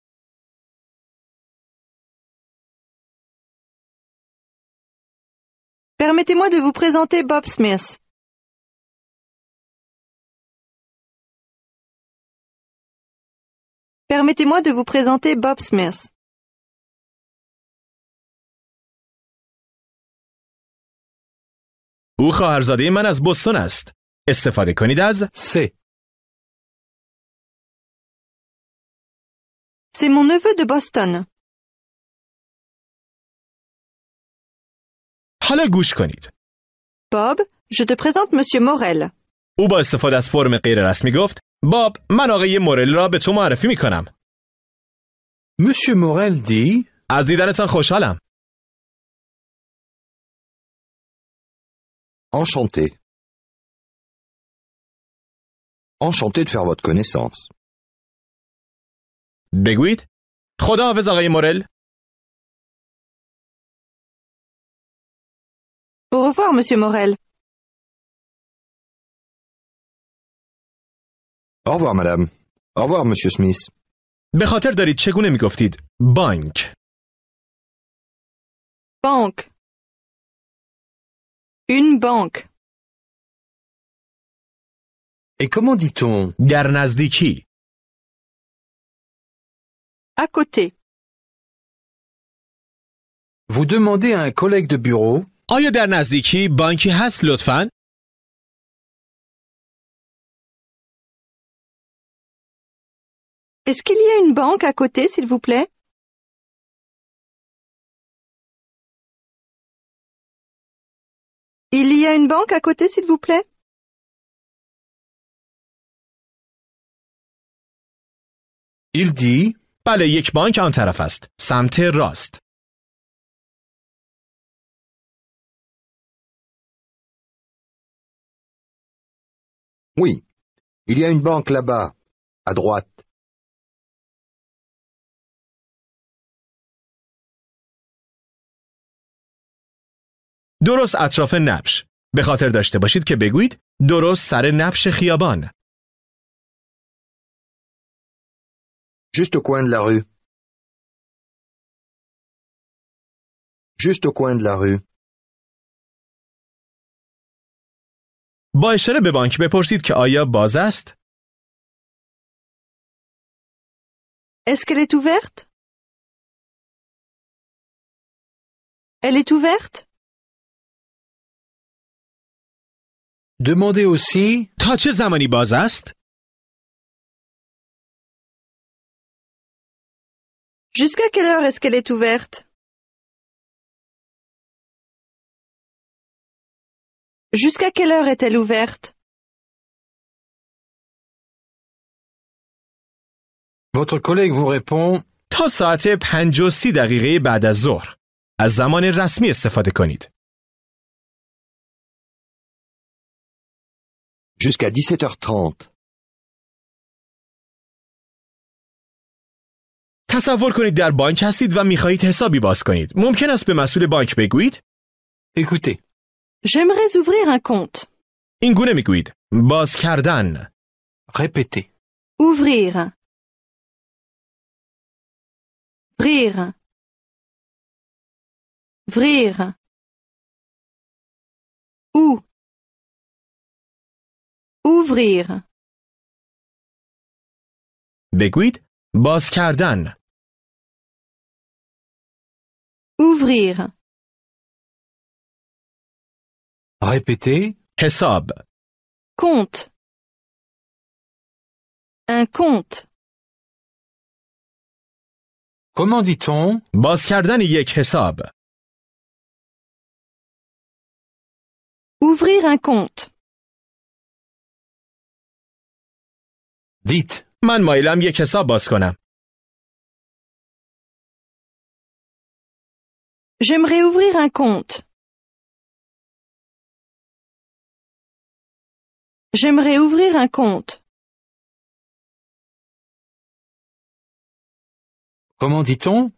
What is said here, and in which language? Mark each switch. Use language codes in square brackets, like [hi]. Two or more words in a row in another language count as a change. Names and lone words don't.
[fr] Permettez-moi de vous présenter Bob Smith. Permettez-moi de vous présenter Bob Smith. [fa] او خواهرزاده من از بوستون است. استفاده کنید از [fr] C'est. C'est mon neveu de Boston. [fa] حالا گوش کنید. [fr] Bob, je te présente Monsieur Morel. [fa] او با استفاده از فرم غیر رسمی گفت باب من آقای مورل را به تو معرفی می کنم. [fr] Monsieur Morel dit [fa] از دیدنتان خوشحالم. [fr] Enchanté. Enchanté de faire votre connaissance. [fa] بگویید خداحافظ آقای مورل. [fr] Au revoir, Monsieur Morel. Au revoir, madame. Au revoir, monsieur Smith. [fa] به خاطر دارید چگونه می گفتید بانک. [fr] Banque. Une banque. Et comment dit-on [fa] در نزدیکی. [fr] À côté. Vous demandez à un collègue de bureau [fa] آیا در نزدیکی بانکی هست لطفاً؟ [fr] Est-ce qu'il y a une banque à côté, s'il vous plaît? Il y a une banque à côté, s'il vous plaît? Il dit [fa] بله یک بانک آن طرف است. سمت راست. [fr] Oui. Il y a une banque là-bas, à droite. [fa] درست اطراف نبش. به خاطر داشته باشید که بگویید درست سر نبش خیابان. [fr] Juste au coin de la rue. Juste au coin de la rue. [fa] با اشاره به بانک بپرسید که آیا باز است؟ [fr] Est-ce qu'elle est ouverte? Elle est ouverte? Demandez aussi [fa] تا چه زمانی باز است؟ [fr] Jusqu'à quelle heure est-ce qu'elle est ouverte? Jusqu'à quelle heure est-elle ouverte? Votre collègue vous répond [fa] تا ساعت 5:30 بعد از ظهر. از زمان رسمی استفاده کنید. [fr] Jusqu'à 17h30. [fa] تصور کنید در بانک هستید و می‌خواهید حسابی باز کنید. ممکن است به مسئول بانک بگویید [fr] Écoutez, J'aimerais ouvrir un compte. [fa] این گونه می‌گویید باز کردن. [fr] répétez. Ouvrir. Ouvrir. Ouvrir. Où? Ouvrir. [fa] بگویید باز کردن. [fr] Ouvrir. Répétez. [fa] حساب. [fr] Compte. Un compte. Comment dit-on [fa] باز کردن یک حساب. [fr] Ouvrir un compte. Dites. [fa] من مایلم یک حساب باز کنم. [fr] J'aimerais ouvrir un compte. J'aimerais ouvrir un compte. Comment dit-on